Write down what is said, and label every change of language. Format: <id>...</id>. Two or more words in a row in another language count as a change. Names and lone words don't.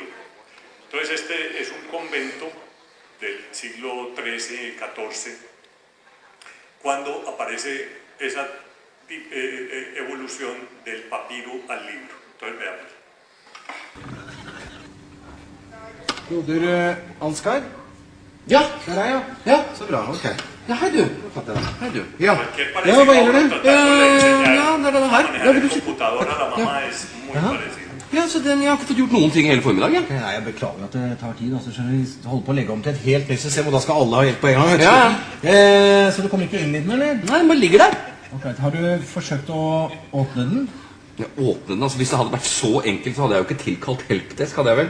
<es>Entonces este es un convento del siglo XIII, XIV, cuando aparece esa evolución del papiro al libro. Entonces veamos.</es> <no>Broder Ansgar? Ja, Det er deg, ja. ja. Så bra, ok. Ja, hei du. Hei du. Ja.</no> <es>Cualquier</es> <no>Ja,</no> <es>parecido</es> <no>hva gjelder det?</no> <es>tratar de enseñar</es> <no>ja, det er denne her.</no> <es>a</es> <no>Ja, vil</no> <es>manejar</es> <no>du</no> <es>en si- computadora, la mamá es muy Ajá. parecida.</es> <no>Ja, så den, jeg har ikke fått gjort noen ting hele formiddagen. Nei, jeg beklager at det tar tid. Altså, skjønner vi holder på å legge om til et helt nytt system, og da skal alle ha hjelp på en gang. vet du. Ja. Så du kommer ikke inn i den, eller? Nei, den bare ligger der. Ok, har du forsøkt å åpne den? Ja, åpne den, altså hvis det hadde vært så enkelt, så hadde jeg jo ikke tilkalt helpdesk, hadde jeg vel?</no>